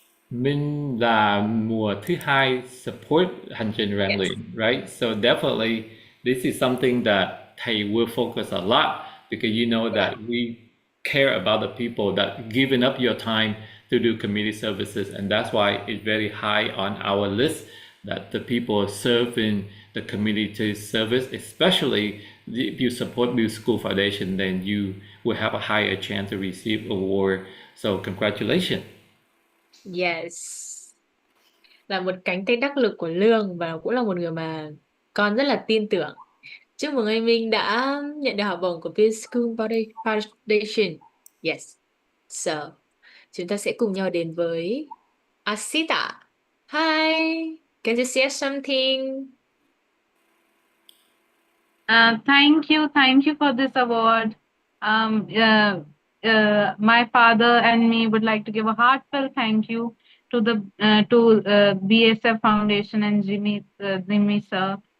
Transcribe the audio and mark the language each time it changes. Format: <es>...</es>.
<vi>Minh là mùa thứ hai support hành trình rèn luyện, right?</vi> <en>So definitely this is something that thầy will focus a lot, because you know that we care about the people that given up your time to do community services, and that's why it's very high on our list, that the people serving the community service, especially if you support Build School Foundation, then you will have a higher chance to receive award. So congratulations. Yes.</en> <vi>Là một cánh tay đắc lực của Lương và cũng là một người mà con rất là tin tưởng. Chúc mừng anh Minh đã nhận được học bổng của Build School Foundation. Yes. So, chúng ta sẽ cùng nhau đến với Asita.</vi> <en>Hi. Can you share something? Thank you for this award. My father and me would like to give a heartfelt thank you to the BaSF Foundation and Jimmy sir.</en>